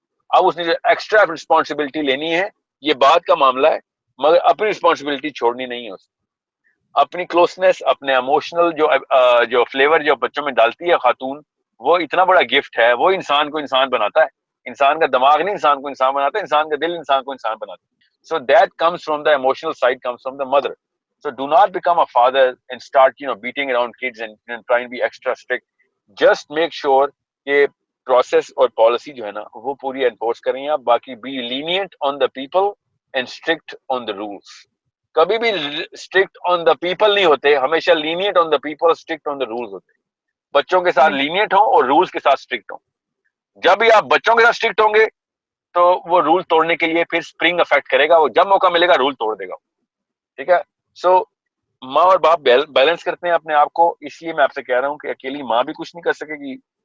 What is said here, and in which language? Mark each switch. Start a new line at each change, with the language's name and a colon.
Urdu: اب اس نے جو ایکسٹرا رسپانسبلٹی لینی ہے یہ بات کا معاملہ ہے, مگر اپنی رسپانسبلٹی چھوڑنی نہیں ہے. اپنی کلوزنس, اپنے ایموشنل جو فلیور جو بچوں میں ڈالتی ہے خاتون, وہ اتنا بڑا گفٹ ہے. وہ انسان کو انسان بناتا ہے. انسان کا دماغ نہیں انسان کو انسان بناتا ہے, انسان کا دل انسان کو انسان بناتا ہے.
English: So that comes from the emotional side, comes from the mother. So do not become a father and start beating around kids and trying to be extra strict. Just make sure
Urdu: کہ process اور policy جو ہے نا وہ پوری enforce کریں آپ. باقی
English: be lenient on the people and strict on the rules.
Urdu: کبھی بھی
English: strict on the people
Urdu: نہیں ہوتے, ہمیشہ
English: lenient on the people, strict on the rules
Urdu: ہوتے. بچوں کے ساتھ lenient ہوں اور rules کے ساتھ strict ہوں. جب بھی آپ بچوں کے ساتھ strict ہوں گے تو وہ رول توڑنے کے لیے پھر اسپرنگ افیکٹ کرے گا, وہ جب موقع ملے گا رول توڑ دے گا. ٹھیک ہے. سو ماں اور باپ بیلنس کرتے ہیں اپنے آپ کو. اس لیے میں آپ سے کہہ رہا ہوں کہ اکیلی ماں بھی کچھ نہیں کر سکے گی.